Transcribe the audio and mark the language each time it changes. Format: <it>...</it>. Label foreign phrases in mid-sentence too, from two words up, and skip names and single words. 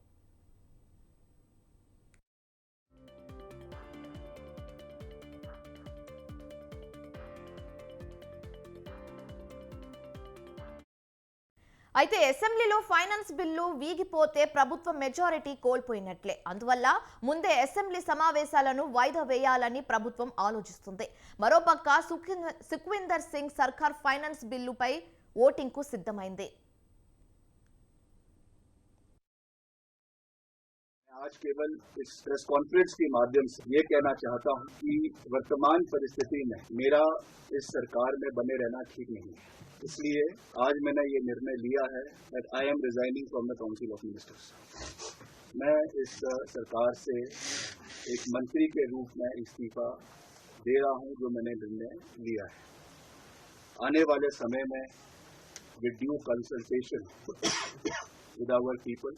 <te>అయితే అసెంబ్లీలో ఫైనాన్స్ బిల్లు వీగిపోతే ప్రభుత్వం మెజారిటీ కోల్పోయినట్లే. అందువల్ల ముందే అసెంబ్లీ సమావేశాలను వాయిదా వేయాలని ప్రభుత్వం ఆలోచిస్తుంది. మరోపక్క సుఖ్వీందర్ సింగ్ సర్కార్ ఫైనాన్స్ బిల్లుపై ఓటింగ్కు సిద్ధమైంది.</te> <hi>आज केवल इस</hi> <en>press conference</en> <hi>के माध्यम से ये कहना चाहता हूं कि वर्तमान परिस्थिति में मेरा इस सरकार में बने रहना ठीक नहीं है. इसलिए आज मैंने ये निर्णय लिया है</hi> <en>that I am resigning from the Council of Ministers.</en> <hi>मैं इस सरकार से एक मंत्री के रूप में इस्तीफा दे रहा हूं जो मैंने निर्णय लिया है. आने वाले समय में</hi> <en>with due consultation with our people.</en>